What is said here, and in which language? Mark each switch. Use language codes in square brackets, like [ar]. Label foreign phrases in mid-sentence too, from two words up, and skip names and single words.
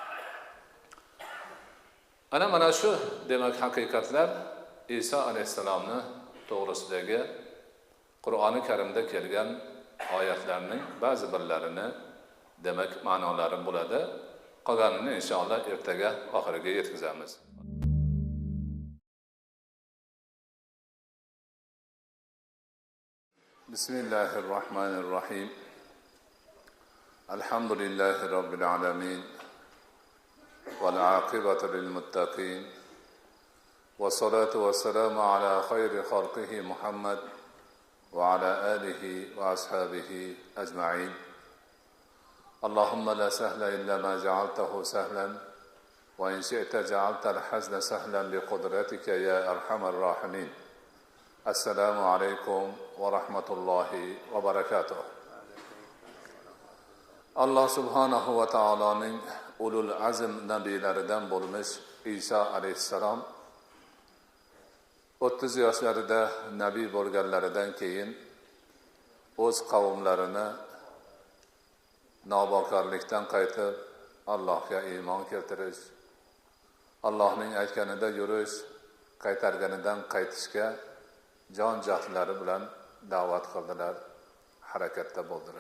[uz] Mana shu demak haqiqatlar Isa alayhissalomni to'g'risidagi Qur'oni Karimda kelgan oyatlarning ba'zi birlarini demak ma'nolari bo'ladi. Qolganini inshaalloh ertaga oxiriga yetkazamiz. [ar] بسم الله الرحمن الرحيم. الحمد لله رب العالمين. والعاقبة للمتقين. والصلاة والسلام على خير خلقه محمد وعلى آله وأصحابه أجمعين. اللهم لا سهل إلا ما جعلته سهلا وإن شئت جعلت الحزن سهلا بقدرتك يا أرحم الراحمين. السلام عليكم ورحمة الله وبركاته. [uz] Alloh subhanahu va taoloning ulul azm nabiylaridan bo'lmish Isa alayhissalom 30 yoshlarida nabiy bo'lganlaridan keyin o'z qavmlarini nobokorlikdan qaytib Allohga iymon keltirish, Allohning aytganida yurish, qaytarganidan qaytishga jon jahdlari bilan da'vat qildilar, harakatda bo'ldilar.